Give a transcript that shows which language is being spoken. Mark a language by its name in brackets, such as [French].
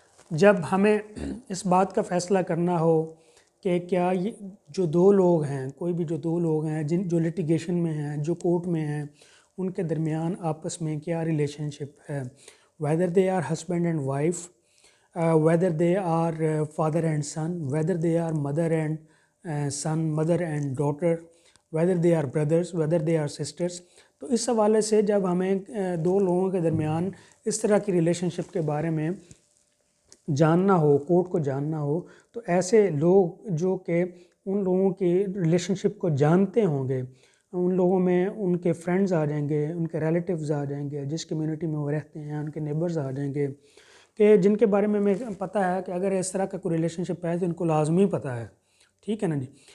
[Urdu] جب ہمیں اس بات کا فیصلہ کرنا ہو کہ کیا یہ جو دو لوگ ہیں, کوئی بھی جو دو لوگ ہیں جو لٹیگیشن میں ہیں, جو کورٹ میں ہیں, ان کے درمیان آپس میں کیا ریلیشن شپ ہے, [English] whether they are husband and wife, whether they are father and son, whether they are mother and son, mother and daughter, whether they are brothers, whether they are sisters. [Urdu] تو اس حوالے سے جب ہمیں دو لوگوں کے درمیان اس طرح کی ریلیشن شپ کے بارے میں جاننا ہو، کورٹ کو جاننا ہو، تو ایسے لوگ جو کہ ان لوگوں کی ریلیشن شپ کو جانتے ہوں گے، ان لوگوں میں ان کے فرینڈز آ جائیں گے، ان کے ریلیٹیوز آ جائیں گے، جس کمیونٹی میں وہ رہتے ہیں ان کے نیبرز آ جائیں گے، کہ جن کے بارے میں ہمیں پتہ ہے کہ اگر اس طرح کا کوئی ریلیشن شپ ہے تو ان کو لازمی پتہ ہے، ٹھیک ہے نا جی.